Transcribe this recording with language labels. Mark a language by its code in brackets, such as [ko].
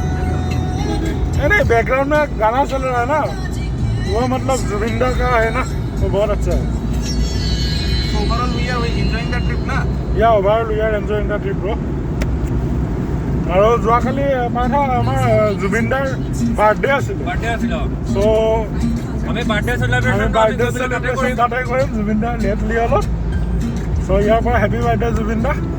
[hi] नहीं बैकग्राउंड में गाना चल रहा है ना, वो मतलब जुबिंदा का है ना, वो बहुत अच्छा है। [en] So overall we are enjoying the trip ना? Yeah, overall we are enjoying the trip bro. [as] আৰু যোৱাকালি আমাৰ জুবিনদাৰ বাৰ্থডে আছিল। চ' আমি বাৰ্থডে চেলিব্ৰেশ্যন তাতে কৰিম জুবিনদাৰ লেটলি অলপ। চ' ইয়াৰ পৰা হেপী বাৰ্থডে জুবিনদা।